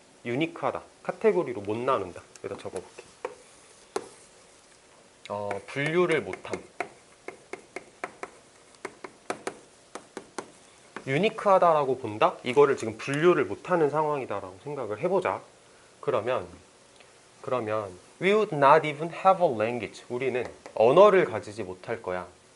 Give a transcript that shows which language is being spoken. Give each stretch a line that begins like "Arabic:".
Korean: 유니크하다. 카테고리로 못 나눈다. 여기다 적어볼게. 분류를 못함. 유니크하다라고 본다? 이거를 지금 분류를 못하는 상황이다라고 생각을 해보자.
English: 그러면 we would not even have a language.
Korean: 우리는 언어를 가지지 못할 거야.